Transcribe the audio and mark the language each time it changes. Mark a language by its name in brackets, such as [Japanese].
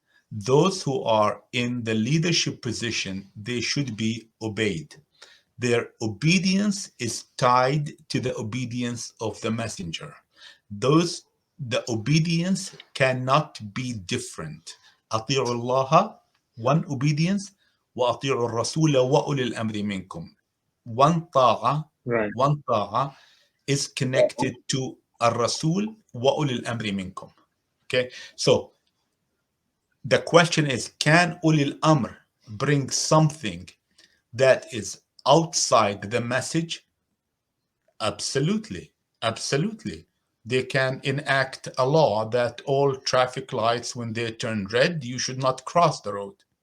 [English] Those who are in the leadership position, they should be obeyed. Their obedience is tied to the obedience of the messenger. The obedience cannot be different. [Arabic] أطيعوا الله, [English] one obedience, [Arabic] وأطيعوا الرسول وأولي الأمر منكم. [English] One Right. is connected to [Arabic] الرسول وأولي الأمر منكم. [English] Okay, so the question is, can ulil amr bring something that is outside the message? Absolutely. Absolutely. They can enact a law that all traffic lights, when they turn red, you should not cross the road.